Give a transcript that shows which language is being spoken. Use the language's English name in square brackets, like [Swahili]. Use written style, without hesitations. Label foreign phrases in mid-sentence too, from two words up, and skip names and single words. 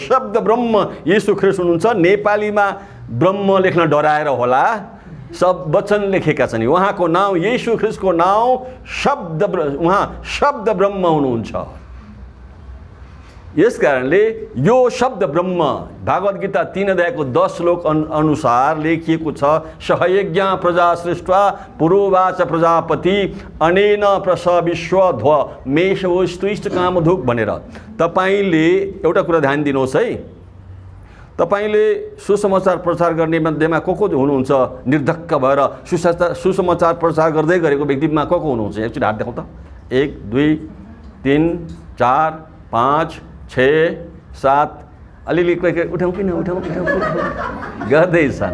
[Nepali] शब्द ब्रह्म यीशु ख्रिस्ट हुनुहुन्छ। नेपालीमा ब्रह्म लेख्न डराएर होला, सब वचन लेखेका छन्। उहाँको नाम यीशु ख्रिस्टको नाम उहाँ शब्द ब्रह्म हुनुहुन्छ। यस कारणले यो शब्द ब्रह्म भागवत गीता 3 अध्यायको 10 श्लोक अनुसार लेखिएको छ। [Sanskrit] सहयज्ञ प्रजा सृष्ट्वा पुरोवाच प्रजापति अनेन प्रसविश्वध्व मेषवस्तुष्ट कामधुक भनेर। [Nepali] तपाईले एउटा कुरा ध्यान दिनुहोस् है। तपाईले सुसमाचार प्रचार गर्ने मध्येमा को हुनुहुन्छ? निर्धक्क भएर सुसमाचार प्रचार गर्दै गरेको व्यक्तिमा को हुनुहुन्छ? एकचोटि हात देखाउँ त। 1 2 3 4 5 6 7 अलिअलि उठाउँ किन उठाउँ गर्दैछन्।